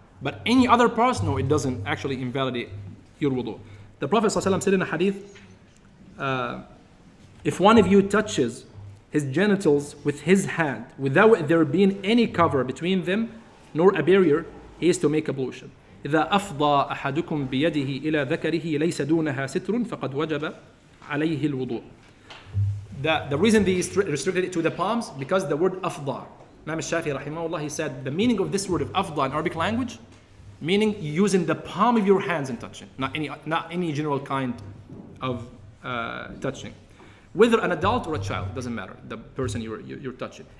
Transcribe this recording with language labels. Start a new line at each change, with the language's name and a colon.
English: But any other parts, no, it doesn't actually invalidate your wudu. The Prophet ﷺ said in a hadith, if one of you touches his genitals with his hand without there being any cover between them nor a barrier, he is to make ablution.
Arabic: إذا أفضى أحدكم بيده إلى ذكره ليس دونها ستر فقد وجب عليه الوضوء.
English: The reason they restricted it to the palms, because the word أفضى, Imam al-Shafi'i rahimahullah, he said the meaning of this word of أفضى in Arabic language, meaning using the palm of your hands in touching, not any general kind of touching. Whether an adult or a child, it doesn't matter, the person you're touching.